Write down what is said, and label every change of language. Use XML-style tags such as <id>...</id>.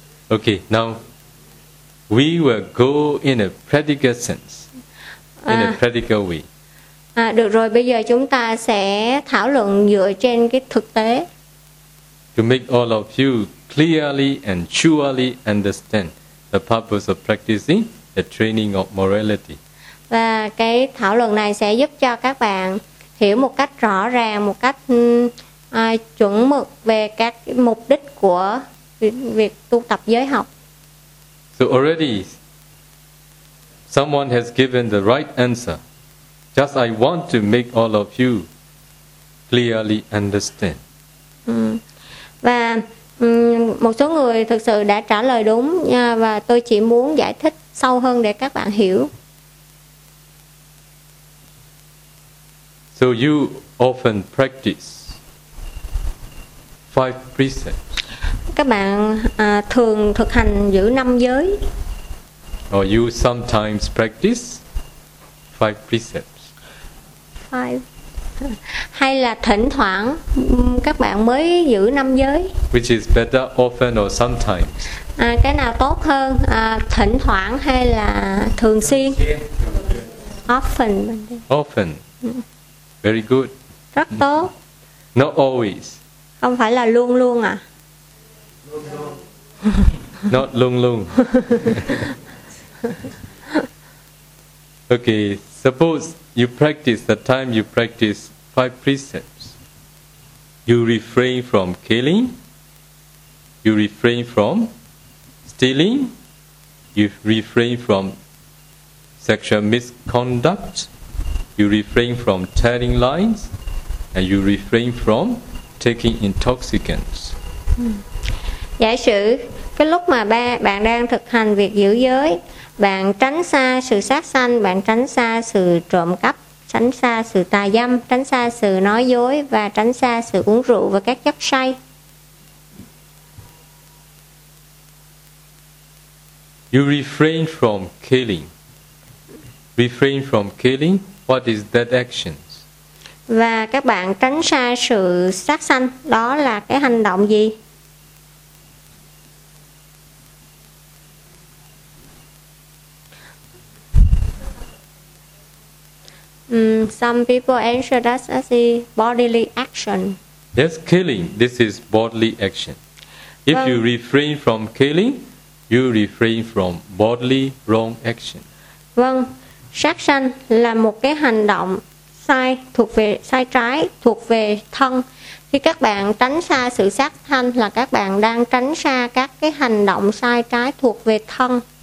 <en>Okay, now we will go in a practical sense, in a practical way.</en> <vi>Được rồi, bây giờ chúng ta sẽ thảo luận dựa trên cái thực tế.</vi> <en>To make all of you clearly and surely understand the purpose of practicing the training of morality.</en> <vi>Và cái thảo luận này sẽ giúp cho các bạn hiểu một cách rõ ràng, một cách chuẩn mực về các mục đích của việc tu tập giới học.</vi> <en>So already someone has given the right answer. Just I want to make all of you clearly understand.</en> <vi>Và một số người thực sự đã trả lời đúng nha, và tôi chỉ muốn giải thích sâu hơn để các bạn hiểu.</vi> <en>So you often practice five precepts.</en> <vi>Các bạn thường thực hành giữ năm giới.</vi> <en>Or you sometimes practice five precepts.</en> <vi>Hay là thỉnh thoảng các bạn mới giữ năm giới.</vi> <en>Which is better, often or sometimes?</en> <vi>Cái nào tốt hơn, thỉnh thoảng hay là thường xuyên?</vi> <en>Often. Often. Very good.</en> <vi>Rất tốt.</vi> <en>Not always.</en> <vi>Không phải là luôn luôn à? Luôn luôn. Not luôn luôn.</vi> <en>Okay, suppose you practice the time you practice five precepts. You refrain from killing, you refrain from stealing, you refrain from sexual misconduct, you refrain from telling lies, and you refrain from taking intoxicants.</en> <vi>Giả sử cái lúc mà ba bạn đang thực hành việc giữ giới, bạn tránh xa sự sát sanh, bạn tránh xa sự trộm cắp, tránh xa sự tà dâm, tránh xa sự nói dối và tránh xa sự uống rượu và các chất say.</vi> <en>You refrain from killing. Refrain from killing, what is that action?</en> <vi>Và các bạn tránh xa sự sát sanh, đó là cái hành động gì?</vi> <en>Some people answer that as a bodily action. Yes, killing. This is bodily action. If you refrain from killing, you refrain from bodily wrong action.</en> <vi>Vâng, sát sanh là một cái hành động sai, thuộc về sai trái, thuộc về thân. Khi các bạn tránh xa sự sát sanh là các bạn đang tránh xa các cái hành động sai trái thuộc về thân.</vi>